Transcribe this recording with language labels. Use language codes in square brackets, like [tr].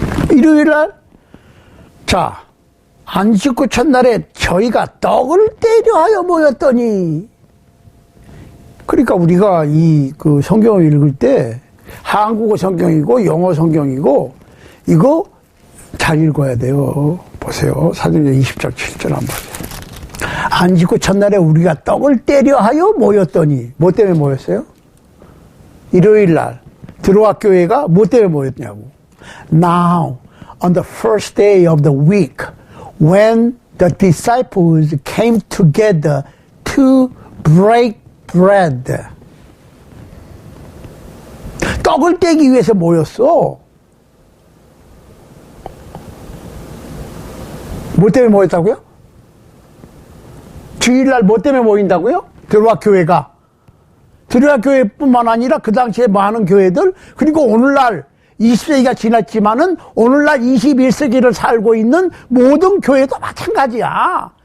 [ko] 일요일날 자 안식구 첫날에 저희가 떡을 떼려 하여 모였더니 그러니까 우리가 이 그 성경을 읽을 때 한국어 성경이고 영어 성경이고 이거 잘 읽어야 돼요. 보세요. 사도행전 20장 7절 한번 보세요. 안식구 첫날에 우리가 떡을 떼려 하여 모였더니 뭐 때문에 모였어요? 일요일날 드로아 교회가 뭐 때문에 모였냐고. [en] Now on the first day of the week when the disciples came together to break bread. [ko] 떡을 떼기 위해서 모였어. 뭐 때문에 모였다고요? 주일날 뭐 때문에 모인다고요? 드로아 교회가. 드로아 교회뿐만 아니라 그 당시에 많은 교회들 그리고 오늘날 20세기가 지났지만은 오늘날 21세기를 살고 있는 모든 교회도 마찬가지야.